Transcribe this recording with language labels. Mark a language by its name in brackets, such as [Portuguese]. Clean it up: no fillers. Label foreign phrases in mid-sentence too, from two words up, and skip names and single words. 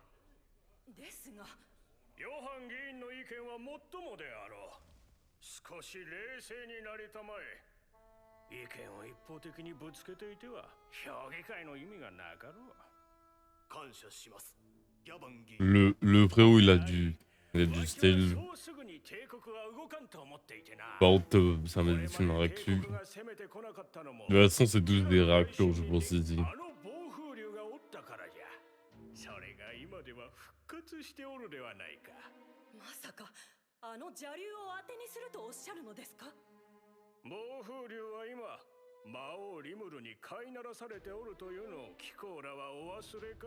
[Japanese] ですがヨハン議員の意見はもっともであろう。少し冷静になりたまえ。意見を一方的にぶつけていては評議会の意味がなかろう。感謝します。ギャバン議員。 [French] Le frérot, il a du style. [Japanese] そうすぐに帝国は動かんと思っていてな。 [French] Par contre, ça m'a dit une réactu. De toute façon, c'est tous des réacteurs, je pense ici. [Japanese] あの暴風竜がおったからじゃ。それが今では復活しておるではないか。まさかあの邪竜を当てにするとおっしゃるのですか？暴風竜は今魔王リムルに飼いならされておるというのを貴公らはお忘れか？